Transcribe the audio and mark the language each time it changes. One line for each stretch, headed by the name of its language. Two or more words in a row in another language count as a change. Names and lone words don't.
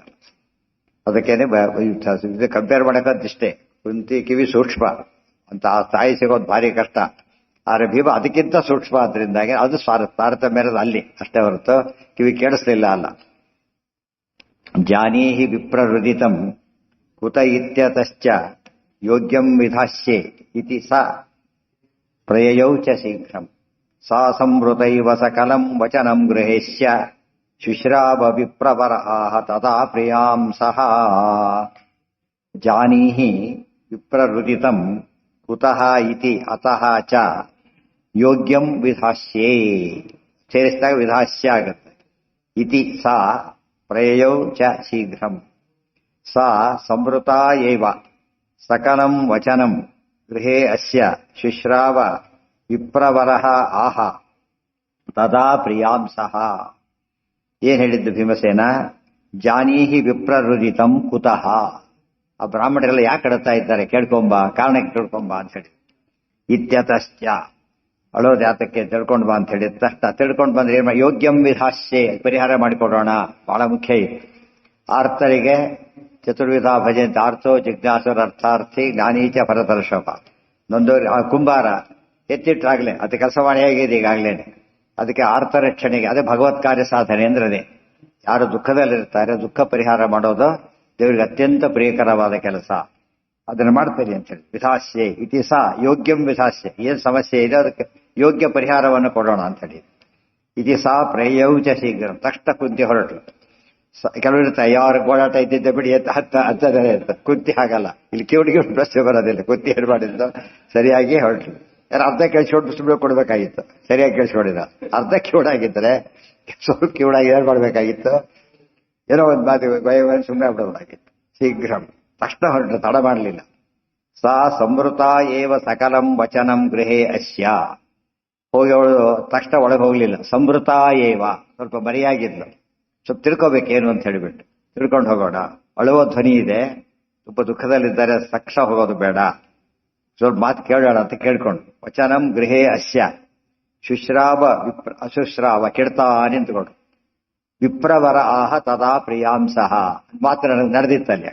Kannada: ಅದಕ್ಕೇನೆ ಇದು ಕಂಪೇರ್ ಮಾಡಕ್ಕಂತಿಷ್ಟೇ. ಕುಂತಿ ಕಿವಿ ಸೂಕ್ಷ್ಮ ಅಂತ, ಆ ತಾಯಿ ಸಿಗೋದು ಭಾರಿ ಕಷ್ಟ. ಆದ್ರೆ ಭೀಮ ಅದಕ್ಕಿಂತ ಸೂಕ್ಷ್ಮ. ಆದ್ರಿಂದಾಗಿ ಅದು ತಾರತಮ್ಯ ಅಲ್ಲಿ ಅಷ್ಟೇ ಹೊರತು ಕಿವಿ ಕೇಳಿಸ್ಲಿಲ್ಲ ಅಲ್ಲ.
Sanskrit: ಜಾನೀಹಿ ವಿಪ್ರಹೃದಿತಂ ಕುತ ಇತ್ಯತಶ್ಚ ಯೋಗ್ಯಂ ವಿಧಾಸ್ಯೆ ಇತಿ ಸ ಪ್ರಯಯೌ ಚ ಶೀಘ್ರಂ ಸಾ ಸಂವೃತೈವ ಸಕಲಂ ವಚನಂ ಗೃಹೇಶ್ಯ ಶುಶ್ರಾವ ವಿಪ್ರವರಆಹ ತದಾ ಪ್ರಿಯಾಂ ಸಹ ಜಾನೀಹಿ ವಿಪ್ರಹೃದಿತಂ ಕುತಃ ಇತಿ ಅತಃ ಚ ಯೋಗ್ಯಂ ವಿಧಾಸ್ಯೆ
Kannada: ಸೇರಿಸಿದಾಗ ವಿಧಾಸ್ಯ ಆಗುತ್ತೆ
Sanskrit: ಇತಿ ಸಾ ಪ್ರಯಯೌ ಚ ಶೀಘ್ರಂ ಸಾ ಸಂವೃತಾ ಏವ ಸಕಲಂ ವಚನಂ ಗೃಹೇ ಅಸ್ಯ ಶುಶ್ರಾವ ವಿಪ್ರವರಃ ಆಹ ತದಾ ಪ್ರಿಯಾಂ ಸಹ.
Kannada: ಏನ್ ಹೇಳಿದ್ದು ಭೀಮಸೇನ?
Sanskrit: ಜಾನೀಹಿ ವಿಪ್ರಹೃದಿತಂ ಕುತಃ.
Kannada: ಆ ಬ್ರಾಹ್ಮಣರೆಲ್ಲ ಯಾಕೆ ಕಡ್ತಾ ಇದ್ದಾರೆ ಕೇಳ್ಕೊಂಬ, ಕಾರಣಕ್ಕೆ ತಿಳ್ಕೊಂಬ ಅಂತ ಹೇಳಿ. ಇತ್ಯತಶ್ಚ ಅಳೋದು ಯಾತಕ್ಕೆ ತಿಳ್ಕೊಂಡು ಬಾ ಅಂತ ಹೇಳಿದ ತಕ್ಷಣ ತಿಳ್ಕೊಂಡು ಬಂದ್ರೆ ಏನ್
Sanskrit: ಯೋಗ್ಯಂ ವಿಧಾಸ್ಯೆ
Kannada: ಪರಿಹಾರ ಮಾಡಿಕೊಡೋಣ, ಬಹಳ ಮುಖ್ಯ ಇದು.
Sanskrit: ಆರ್ತರಿಗೆ ಚತುರ್ವಿಧ ಭಜಂತ ಆರ್ಥೋ ಜಿಜ್ಞಾಸುರ ಅರ್ಥಾರ್ಥಿ ಜ್ಞಾನೀಚ ಭರತರ್ಷಭ.
Kannada: ನೊಂದೋರಿ ಆ ಕುಂಬಾರ ಎತ್ತಿಟ್ರಾಗ್ಲೆ ಅದು ಕೆಲಸ ಮಾಡಿ ಹೇಗಿದೆ ಈಗಾಗ್ಲೇನೆ. ಅದಕ್ಕೆ ಆರ್ಥ ರಕ್ಷಣೆಗೆ ಅದೇ ಭಗವತ್ ಕಾರ್ಯ ಸಾಧನೆ ಅಂದ್ರೆ ಯಾರು ದುಃಖದಲ್ಲಿರ್ತಾರೆ ದುಃಖ ಪರಿಹಾರ ಮಾಡೋದು ದೇವರಿಗೆ ಅತ್ಯಂತ ಪ್ರಿಯಕರವಾದ ಕೆಲಸ. ಅದನ್ನು ಮಾಡ್ತೀರಿ ಅಂತ ಹೇಳಿ
Sanskrit: ವಿಧಾಸ್ಯೆ ಇತಿ ಸಾ ಯೋಗ್ಯಂ ವಿಧಾಸ್ಯೆ.
Kannada: ಏನ್ ಸಮಸ್ಯೆ ಇದೆ ಅದಕ್ಕೆ ಯೋಗ್ಯ ಪರಿಹಾರವನ್ನು ಕೊಡೋಣ ಅಂತ ಹೇಳಿ.
Sanskrit: ಇತಿ ಸಾ ಪ್ರಯೌಚ ಶೀಘ್ರ.
Kannada: ತಕ್ಷಣ ಕುಂತಿ ಹೊರಟು. ಕೆಲವರು ಇರ್ತಾರೆ ಯಾರು ಗೋಳಾಟ ಇದ್ದಿದ್ದೆ ಬಿಡಿ ಹತ್ತದೆ ಇರ್ತದೆ. ಕುಂತಿ ಹಾಗಲ್ಲ, ಇಲ್ಲಿ ಕಿವಿಡಿಗೆ ಪ್ರಶ್ನೆ ಬರೋದಿಲ್ಲ. ಕುಂತಿ ಏನ್ ಮಾಡಿದ್ದು ಸರಿಯಾಗಿ ಹೊರಟು. ಯಾರು ಅರ್ಧ ಕೇಳಿಸ್ಕೊಂಡು ಸುಮ್ಮನೆ ಕೊಡ್ಬೇಕಾಗಿತ್ತು, ಸರಿಯಾಗಿ ಕೇಳಿಸ್ಕೊಂಡಿಲ್ಲ. ಅರ್ಧ ಕಿವಿಡಾಗಿದ್ದರೆ ಸ್ವಲ್ಪ ಕಿವಿಡಾಗಿ ಏನ್ ಮಾಡ್ಬೇಕಾಗಿತ್ತು, ಏನೋ ಒಂದು ಮಾತು ಸುಮ್ಮನೆ ಬಿಡೋದಾಗಿತ್ತು. ಶೀಘ್ರ ತಕ್ಷಣ ಹೊರಟು, ತಡ ಮಾಡಲಿಲ್ಲ.
Sanskrit: ಸಾ ಸಂವೃತ ಏವ ಸಕಲಂ ವಚನಂ ಗೃಹೇ ಅಸ್ಯ.
Kannada: ಹೋಗಿ ಅವಳು ತಕ್ಷಣ ಒಳಗೆ ಹೋಗ್ಲಿಲ್ಲ.
Sanskrit: ಸಂವೃತ ಏವ
Kannada: ಸ್ವಲ್ಪ ಮರೆಯಾಗಿದ್ಲು. ಸ್ವಲ್ಪ ತಿಳ್ಕೋಬೇಕೇನು ಅಂತ ಹೇಳಿಬಿಟ್ಟು ತಿಳ್ಕೊಂಡು ಹೋಗೋಣ. ಅಳುವ ಧ್ವನಿ ಇದೆ, ತುಂಬ ದುಃಖದಲ್ಲಿದ್ದಾರೆ, ತಕ್ಷಣ ಹೋಗೋದು ಬೇಡ, ಸ್ವಲ್ಪ ಮಾತು ಕೇಳೋಣ ಅಂತ ಕೇಳ್ಕೊಂಡು
Sanskrit: ವಚನಂ ಗೃಹೇ ಅಸ್ಯ ಶುಶ್ರಾವ ಅಶುಶ್ರಾವ
Kannada: ಕೆಡ್ತಾ ನಿಂತ್ಕೊಂಡು
Sanskrit: ವಿಪ್ರವರ ಆಹ ತದಾ ಪ್ರಿಯಾಂಸಹ
Kannada: ಮಾತ್ರ ನಡೆದಿತ್ತಲ್ಲಿ.